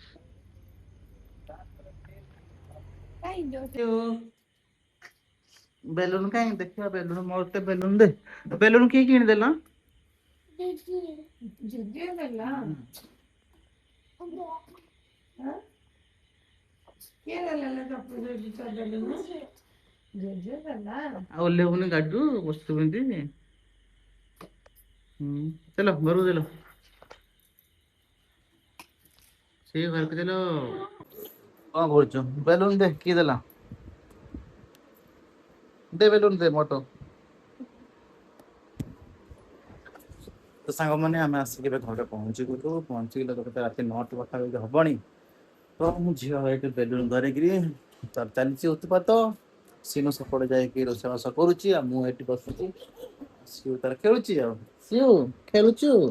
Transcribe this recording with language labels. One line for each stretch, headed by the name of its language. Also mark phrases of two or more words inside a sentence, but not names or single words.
Odia: ବେଲୁନ କାହିଁ ଦେଖିବା ବେଲୁନ ମୋତେ ବେଲୁନ ଦେ ବେଲୁନ କିଏ କିଣିଦେଲା ଆଉ ଓହ୍ଲେଇବୁନି ଗାଡିରୁ ବସିଛୁ କେମିତି
Hindi: चलो घरू चलो
Odia: ସେ ଘରକୁ ଚାଲ କଣ କରୁଛୁ ବେଲୁନ ଦେ କିଏ ଦେଲା ଦେ ବେଲୁନ ଦେ ମୋଟୋ ତ ସାଙ୍ଗମାନେ ଆମେ ଆସିକି ଏବେ ଘରେ ପହଞ୍ଚିଗଲୁ ପହଞ୍ଚିଗଲେ ତ ରାତି 9ଟା ପାଖାପାଖି ହବଣି ତ ମୁଁ ଝିଅ ଏଇଠି ବେଲୁନ ଧରିକିରି ତାର ଚାଲିଛି ଉତ୍ପାତ ସିନୁ ସେପଟେ ଯାଇକି ରୋଷେଇବାସ କରୁଛି ଆଉ ମୁଁ ଏଠି ବସୁଛି ସିଉ ତାର ଖେଳୁଛି ଆଉ ସିଉ ଖେଳୁଛୁ